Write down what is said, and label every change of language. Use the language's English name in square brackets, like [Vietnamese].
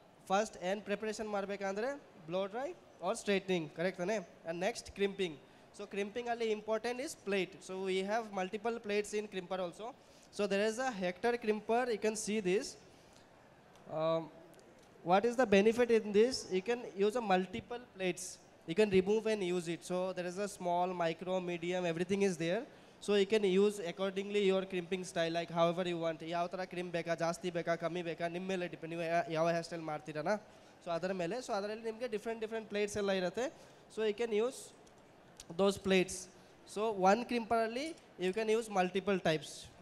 [English] first [Kannada] ಏನು preparation ಮಾಡಬೇಕಂದ್ರೆ [English] Blow dry or straightening correct ತಾನೆ and next crimping so ಕ್ರಿಂಪಿಂಗಲ್ಲಿ important is plate so we have multiple plates in crimper also so there is a hector crimper you can see this what is the benefit in this? You can use a multiple plates. You can remove and use it. So there is a small, micro, medium, everything is there. So you can use accordingly your crimping style, like however you want. [Kannada] ಯಾವ ಥರ crime ಬೇಕಾ ಜಾಸ್ತಿ ಬೇಕಾ ಕಮ್ಮಿ ಬೇಕಾ ನಿಮ್ಮ ಮೇಲೆ depend ನೀವು ಯಾವ ಹೇರ್ ಸ್ಟೈಲ್ ಮಾಡ್ತೀರಣ್ಣ ಸೊ ಅದರ ಮೇಲೆ ಸೊ ಅದರಲ್ಲಿ ನಿಮಗೆ ಡಿಫ್ರೆಂಟ್ ಪ್ಲೇಟ್ಸ್ ಎಲ್ಲ ಇರುತ್ತೆ [English] so you can use those plates [Kannada] so one ಕ್ರಿಂಪರಲ್ಲಿ [English] you can use multiple types